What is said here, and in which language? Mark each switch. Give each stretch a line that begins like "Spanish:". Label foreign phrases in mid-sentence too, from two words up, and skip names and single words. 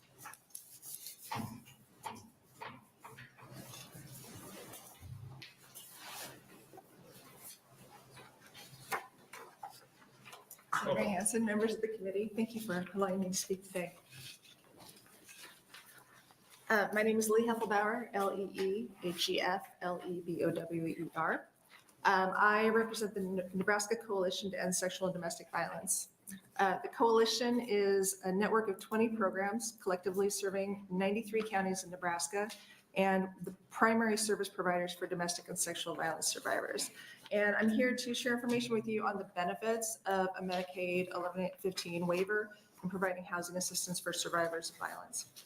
English: Senator Hansen, members of the committee, thank you for allowing me to speak today. My name is Lee Heffelbauer, L-E-E-H-E-F-L-E-B-O-W-E-R. I represent the Nebraska Coalition to End Sexual and Domestic Violence. The coalition is a network of 20 programs collectively serving 93 counties in Nebraska and the primary service providers for domestic and sexual violence survivors. And I'm here to share information with you on the benefits of a Medicaid 1115 waiver and providing housing assistance for survivors of violence.